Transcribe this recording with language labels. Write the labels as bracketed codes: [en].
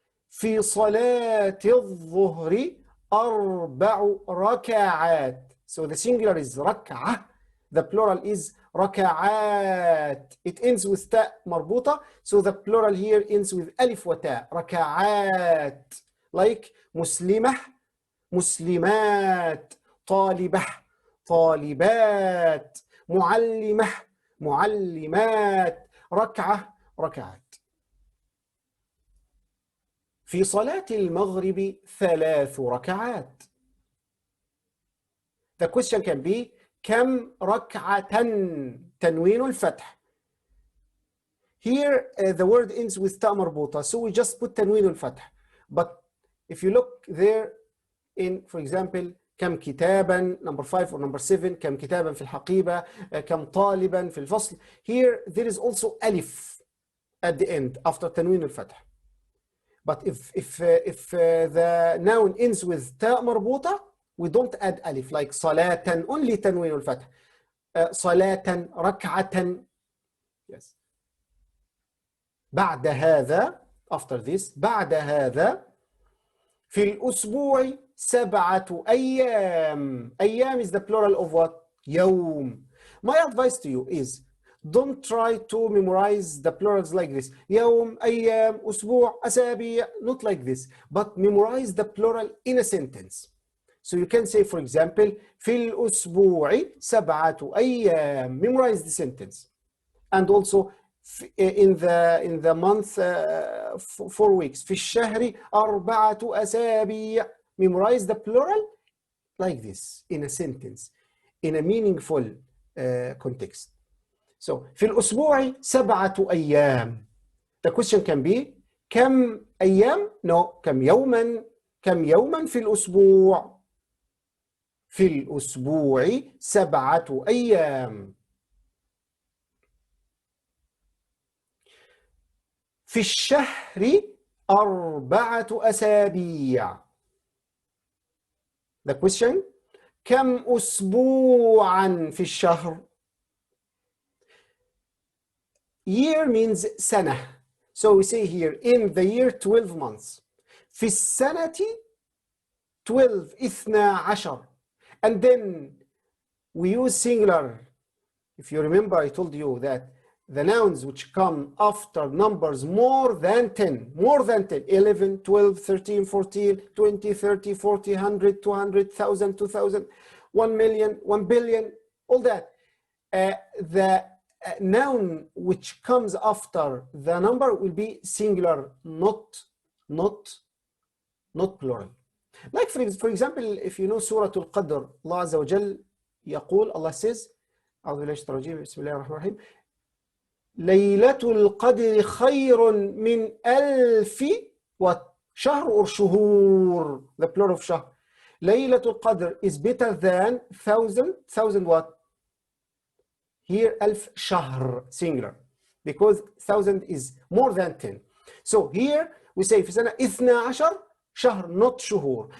[ar] في صلاة الظهر 4 ركعات. [en] So the singular is ركعة. The plural is ركعات. It ends with تاء مربوطة. So the plural here ends with ألف وتاء. [ar] ركعات. Like مسلمة، مسلمات، طالبة، طالبات، معلمة، معلمات، ركعة، ركعات. في صلاة المغرب 3 ركعات. [en] The question can be [ar] كم ركعة؟ [en] تنوين الفتح. Here the word ends with تاء مربوطة, so we just put تنوين الفتح. But if you look there in, for example, [ar] كم كتابا number 5 or number 7, كم كتابا في الحقيبة، كم طالبا في الفصل. [en] Here there is also ألف at the end after تنوين الفتح. But if the noun ends with تاء مربوطة, we don't add ألف, like صلاة only تنوين الفتح. [ar] صلاة، ركعة. Yes. بعد هذا, [en] after this, [ar] بعد هذا في الأسبوع 7 أيام. [en] أيام is the plural of what? [ar] يوم. [en] My advice to you is don't try to memorize the plurals like this. [ar] يوم، أيام، أسبوع، أسابيع. [en] Not like this, but memorize the plural in a sentence. So you can say, for example, [ar] في الأسبوع 7 أيام. [en] Memorize the sentence. And also in the month 4 weeks. [ar] في الشهر 4 أسابيع. [en] Memorize the plural like this in a sentence, in a meaningful context. [ar] So في الأسبوع 7 أيام. [en] The question can be [ar] كم أيام؟ [en] No, [ar] كم يوما؟ كم يوما في الأسبوع؟ في الأسبوع 7 أيام. في الشهر 4 أسابيع. [en] The question [ar] كم أسبوعا في الشهر؟ [en] Year means [ar] سنة. [en] So we say here in the year 12 months. [ar] في السنة 12 12. [en] And then we use singular. If you remember, I told you that the nouns which come after numbers more than 10, 11, 12, 13, 14, 20, 30, 40, 100, 200, 1,000, 2,000, 1 million, 1 billion, all that. The noun which comes after the number will be singular, not plural. Like for example, if you know Surah Al-Qadr, Allah Azza wa Jal [ar] يقول, [en] Allah says, [ar] أعوذ بالله من الشيطان الرجيم بسم الله الرحمن الرحيم ليلة القدر خير من ألف [en] what? [ar] شهر [en] or [ar] شهور? [en] The plural of شهر. ليلة القدر is better than thousand what? Here [ar] ألف شهر [en] singular because thousand is more than 10. So here we say [ar] في سنة 12 شهر [en] not شهور.